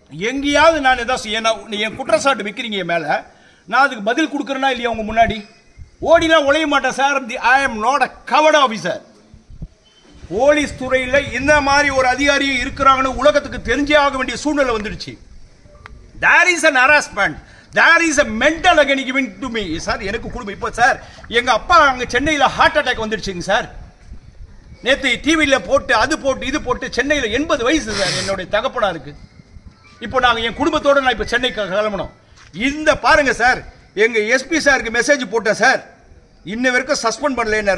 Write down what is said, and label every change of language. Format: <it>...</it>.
<ta>எங்கேயாவது நான் ஏதாவது என் குற்றச்சாட்டு வைக்கிறீங்க என் மேல, நான் அதுக்கு பதில் கொடுக்குறேன்னா இல்லையா? உங்க முன்னாடி ஓடிலாம் உழைய மாட்டேன் sir.</ta> <en>I am not a covert officer.</en> <ta>Police துறையில் இந்த மாதிரி ஒரு அதிகாரி இருக்கிறாங்கன்னு உலகத்துக்கு தெரிஞ்சே ஆக வேண்டிய சூழ்நிலை வந்துடுச்சு.</ta> <en>There is an harassment. There is a mental agony given to me.</en> <ta>Sir எனக்கு குடும்பம் இப்போ சார் எங்க அப்பா அங்கே சென்னையில் ஹார்ட் அட்டாக் வந்துடுச்சுங்க சார். நேற்று டிவியில் போட்டு அது போட்டு இது போட்டு சென்னையில் 80 வயசு சார் என்னுடைய தகப்பனா இருக்கு. இப்போ நாங்கள் என் குடும்பத்தோடு நான் இப்போ சென்னைக்கு கிளம்பணும். இந்த பாருங்க சார், எங்க எஸ்பி சாருக்கு மெசேஜ் போட்டேன் சார், இன்ன வரைக்கும் சஸ்பெண்ட் பண்ணல என்ன.</ta>